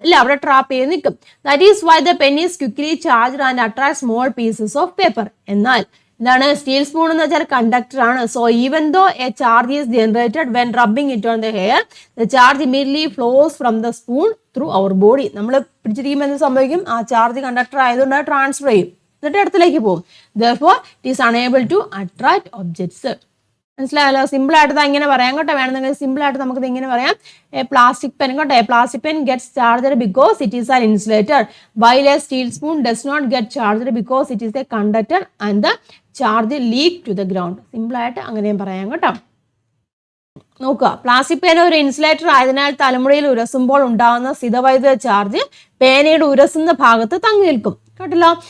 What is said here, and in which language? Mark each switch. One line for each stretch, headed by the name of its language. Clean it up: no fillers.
Malayalam: ഇല്ല, അവിടെ ട്രാപ്പ് ചെയ്ത് നിൽക്കും.
English: That is why the pen is quickly charged and attract small pieces of paper.
Malayalam: എന്നാൽ എന്താണ് സ്റ്റീൽ സ്പൂൺ എന്ന് വെച്ചാൽ കണ്ടക്ടർ ആണ്.
English: So even though a charge is generated when rubbing it on the hair, the charge immediately flows from the spoon through our body.
Malayalam: നമ്മൾ പിടിച്ചിരിക്കുമ്പോൾ എന്ത് സംഭവിക്കും? ആ charge conductor ആയതുകൊണ്ട് അത് ട്രാൻസ്ഫർ ചെയ്യും, എന്നിട്ട് അടുത്തിലേക്ക് പോകും.
English: Therefore it is unable to attract objects.
Malayalam: മനസ്സിലായല്ലോ? സിമ്പിൾ ആയിട്ട് ഇങ്ങനെ പറയാം കേട്ടോ. വേണമെങ്കിൽ സിമ്പിൾ ആയിട്ട് നമുക്ക് ഇങ്ങനെ പറയാം.
English: A plastic pen കേട്ടോ, a plastic pen gets charged because it is an insulator, while a steel spoon does not get charged because it is a conductor and the charge leak to the ground.
Malayalam: Simple ആയിട്ട് അങ്ങനെയും പറയാം കേട്ടോ. നോക്കുക, plastic പേന ഒരു insulator ആയതിനാൽ തലമുറയിൽ ഉരസുമ്പോൾ ഉണ്ടാകുന്ന സ്ഥിതവൈദ്യുത ചാർജ് പേനയുടെ ഉരസുന്ന ഭാഗത്ത് തങ്ങി നിൽക്കും. കേട്ടല്ലോ?